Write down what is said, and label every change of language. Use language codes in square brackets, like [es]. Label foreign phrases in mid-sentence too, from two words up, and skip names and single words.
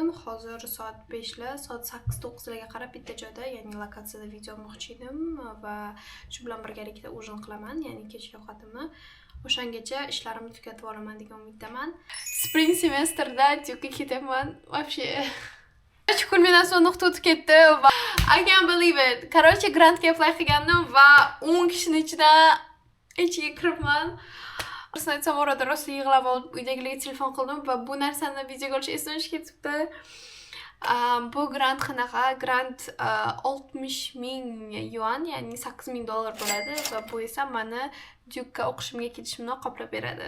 [uz] Hozir soat 5lar, soat 8-9larga qarab bitta joyda, ya'ni lokatsiyada video olmoqchi edim va shu bilan birgalikda ujin qilaman, ya'ni kechki ovqatimni. O'shangacha ishlarimni tugatib olaman degan umiddaman. Spring semestrda Duke'ga ketaman. Вообще 3 kun mendan so'ng nuqta o'tib ketdi va [en] I can't believe it. [uz] Короче, grantga apply qilgandim va 10 kishining ichiga kiribman. Rostdan aytsam, orada rosa yig'lab olib, uydagilarga telefon qildim va bu narsani videoga olish esimdan ketibdi. Bu grant qanaqa? Grant 60,000 yuan, ya'ni $8,000 bo'ladi va bu esa meni Duke'ga o'qishimga ketishimni qoplab beradi.